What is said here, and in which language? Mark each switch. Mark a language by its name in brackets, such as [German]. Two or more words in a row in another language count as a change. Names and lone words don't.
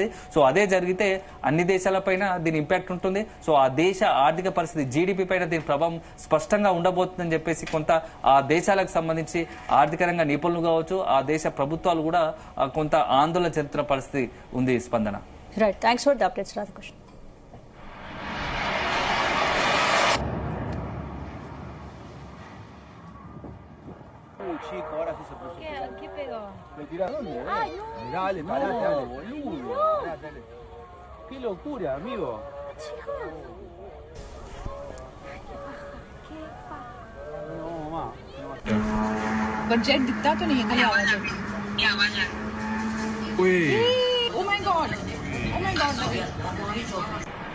[Telugu] సో అదే జరిగితే అన్ని దేశాలపైన దీని ఇంపాక్ట్ ఉంటుంది. సో ఆ దేశ ఆర్థిక పరిస్థితి జీడిపి పైన దీని ప్రభావం స్పష్టంగా ఉండబోతుందని చెప్పేసి కొంత ఆ దేశాలకు సంబంధించి ఆర్థిక రంగ నిపుణులు కావచ్చు, ఆ దేశ ప్రభుత్వాలు కూడా కొంత ఆందోళన చెందుతున్న పరిస్థితి ఉంది. స్పందన. [English] right, thanks for the updates రాధాకృష్ణ. [Spanish] Chico, ahora sí se puso. ¿Qué pegó? ¿Lo tiras dónde? Ay, no. Dale, No, parate, dale. boludo. Parate, dale. Qué locura, amigo. Chicos. No, mamá. [Hindi] बजट दिखता तो नहीं है खाली आवाज है [Spanish] Uy. [English] oh my god